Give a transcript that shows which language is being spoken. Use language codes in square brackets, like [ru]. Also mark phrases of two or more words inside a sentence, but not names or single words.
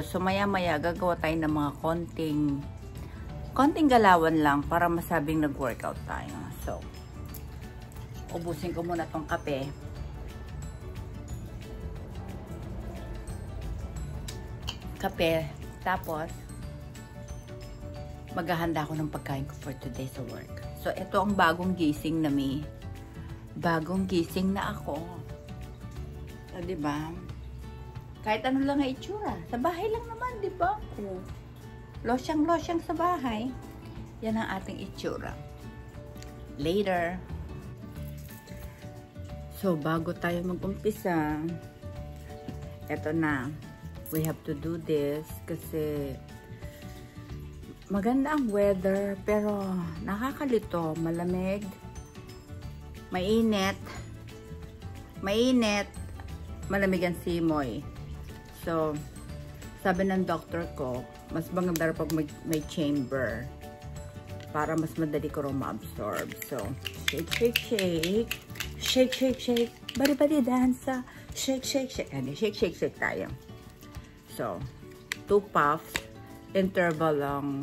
[tl] So, maya-maya, gagawa tayo ng mga konting galawan lang para masabing nag-workout tayo. So, ubusin ko muna tong kape. Tapos, maghahanda ako ng pagkain ko [en] for today [tl] sa work. So, ito ang bagong gising na bagong gising na ako. So, diba? Kahit ano lang ang itsura. Sa bahay lang naman, diba? Losyang-losyang sa bahay. Yan ang ating itsura. Later. So, bago tayo mag-umpisa, eto na. [en] We have to do this [tl] kasi maganda ang weather pero nakakalito. Malamig. Mainit. Malamig ang simoy. So, sabi ng doctor ko, mas maganda pag may chamber para mas madali ko ma-absorb. [en] So, shake, shake, shake. Shake, shake, shake. Bari-bari dansa. Shake, shake, shake. [tl] Ano, shake, shake, shake tayo. So, 2 puffs. Interval lang.